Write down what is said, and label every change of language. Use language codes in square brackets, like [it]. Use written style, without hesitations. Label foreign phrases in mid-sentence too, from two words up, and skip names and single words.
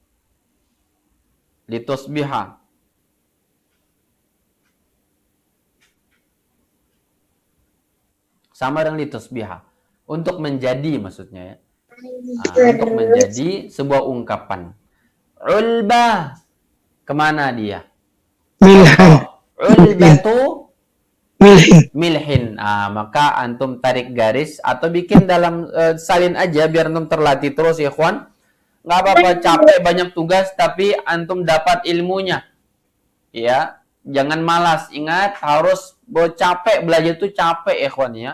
[id] Litusbiha. Sama dengan litusbiha. Untuk menjadi maksudnya ya. Untuk menjadi sebuah ungkapan. Ulbah. Kemana dia? [ar] Milhan. Ulbatu Milhin. milhin. [id] Maka antum tarik garis atau bikin dalam salin aja biar antum terlatih terus ya ikhwan. Nggak apa-apa capek banyak tugas tapi antum dapat ilmunya. Ya, jangan malas. Ingat harus capek, belajar itu capek ya ikhwan ya.